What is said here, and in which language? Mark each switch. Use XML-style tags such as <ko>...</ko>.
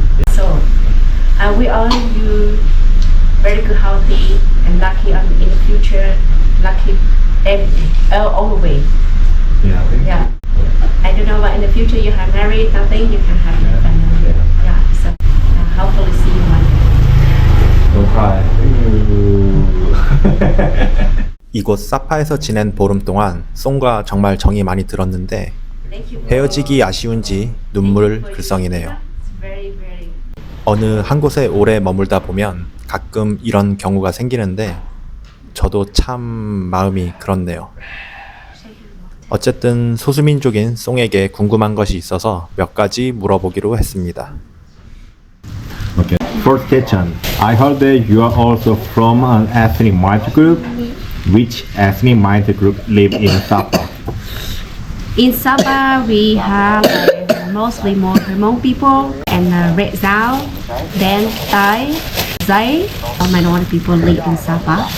<en>So we all you very good, healthy, and lucky in the future, lucky everything, all the way. Yeah. I don't know, but in the future you have married, nothing, you can have your family. Yeah, so hopefully see you one day. Don't cry.</en> <ko>이곳 사파에서 지낸 보름 동안 송과 정말 정이 많이 들었는데</ko> <en>Thank you.</en> <ko>헤어지기 아쉬운지 눈물 글썽이네요.</ko> <en>It's very, very.</en> <ko>어느 한 곳에 오래 머물다 보면 가끔 이런 경우가 생기는데 저도 참 마음이 그렇네요. 어쨌든 소수민족인 송에게 궁금한 것이 있어서 몇 가지 물어보기로 했습니다.</ko> <en>Okay. First question. I heard that you are also from an ethnic minority group. Which ethnic minority group live in Sapa? In Sabah, we have mostly more Hmong people and Red Dao, then Thai, Zay, minority people live in Sabah.</en>